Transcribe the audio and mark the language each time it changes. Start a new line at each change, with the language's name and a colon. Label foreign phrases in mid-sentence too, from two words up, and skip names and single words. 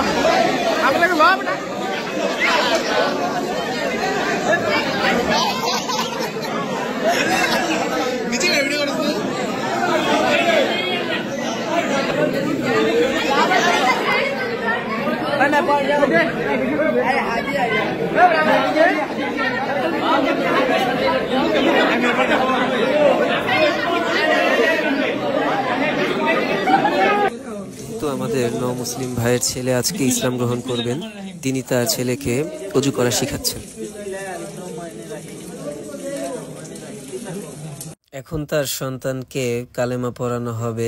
Malay: Apa lagi dulu? Apa dah? Bicara video kan tu? Mana apa yang ada? Ayah haji ayah.
Bangla: তো আমাদের মুসলিম ভাইয়ের ছেলে আজকে ইসলাম গ্রহণ করবেন। তিনি তার ছেলেকে ওযু করা শেখাচ্ছেন। এখন তার সন্তানকে কালেমা পড়ানো হবে।